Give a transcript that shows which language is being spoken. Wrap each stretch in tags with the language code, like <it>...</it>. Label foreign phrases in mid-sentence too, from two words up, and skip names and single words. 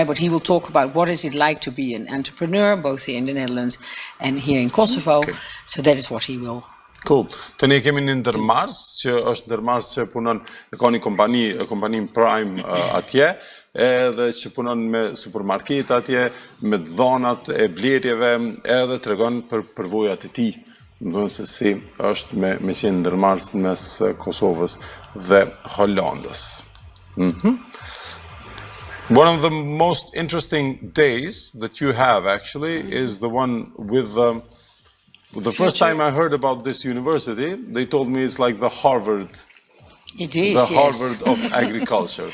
<en>But he will talk about what is it like to be an entrepreneur, both here in the Netherlands and here in Kosovo. So that is what he will. Cool.</en> <sq>Të ne kemi një ndërmars, që është ndërmars që punon, ka një kompani Prime atje, edhe që punon me supermarket atje, me dhonat e blerjeve, edhe tregon për përvojat e tij. Në se si është me qenë ndërmars mes Kosovës dhe Hollandës.</sq> <en>One of the most interesting days that you have actually is the one with the first time I heard about this university, they told me it's like the Harvard. It is, the Harvard of agriculture.</en>